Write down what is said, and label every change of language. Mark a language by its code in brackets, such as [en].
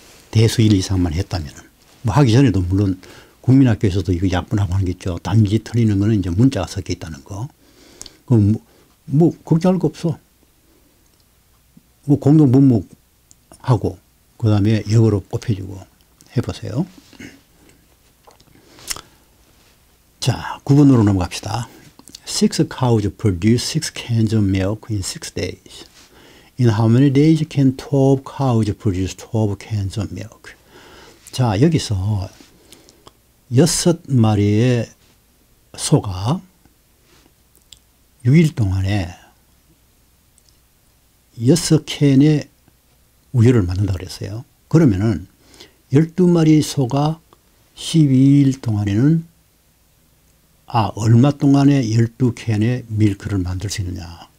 [ko] 대수 1 이상만 했다면. 뭐 하기 전에도 물론 국민학교에서도 이거 약분하고 하는 게 있죠. 단지 틀리는 거는 이제 문자가 섞여 있다는 거. 그럼 뭐 걱정할 거 없어. 뭐 공동 분목하고 그 다음에 역으로 곱해주고 해보세요. 자, 9번으로 넘어갑시다. [en] 6 cows produce 6 cans of milk in 6 days. In how many days can 12 cows produce 12 cans of milk? [ko] 자, 여기서 6마리의 소가 6일 동안에 6캔의 우유를 만든다고 그랬어요. 그러면은 12마리 소가 12일 동안에는 얼마 동안에 12캔의 밀크를 만들 수 있느냐.